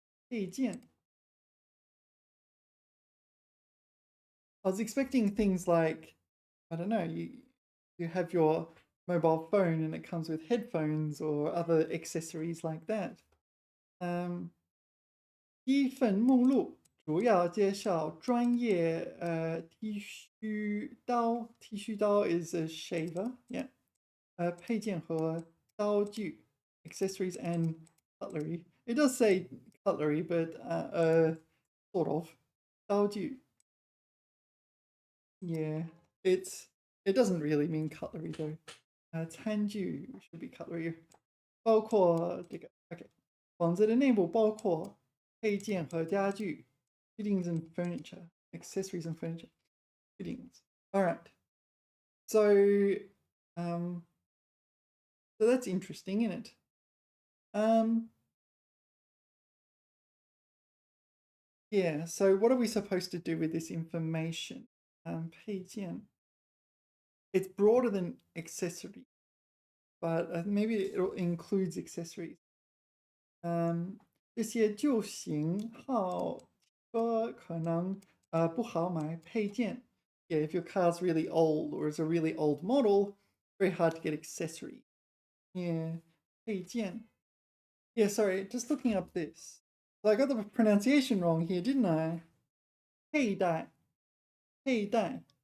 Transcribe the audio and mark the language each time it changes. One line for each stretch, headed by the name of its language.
Chinese: 配件.
English: I was expecting things like, I don't know, you have your mobile phone and it comes with headphones or other accessories like that.
Chinese: 第一份目录主要介绍专业剃须刀.
English: 剃须刀 is a shaver, yeah.
Chinese: 配件和刀具
English: accessories and cutlery. It does say cutlery, but sort of.
Chinese: 刀具.
English: Yeah, it doesn't really mean cutlery though. 餐具 should be cutlery.
Chinese: 包括这个 OK. 房子的内部包括配件和家具
English: fittings and furniture, accessories and furniture, fittings. All right. So so that's interesting, isn't it? Yeah, so what are we supposed to do with this information?
Chinese: 配件.
English: It's broader than accessory, but maybe it includes accessories.
Chinese: 这些旧型号车可能不好买配件.
English: Yeah, if your car's really old or is a really old model, very hard to get accessories. Yeah, 配件.Yeah, sorry, just looking up this. So I got the pronunciation wrong here, didn't I?
Chinese: 佩戴.佩戴.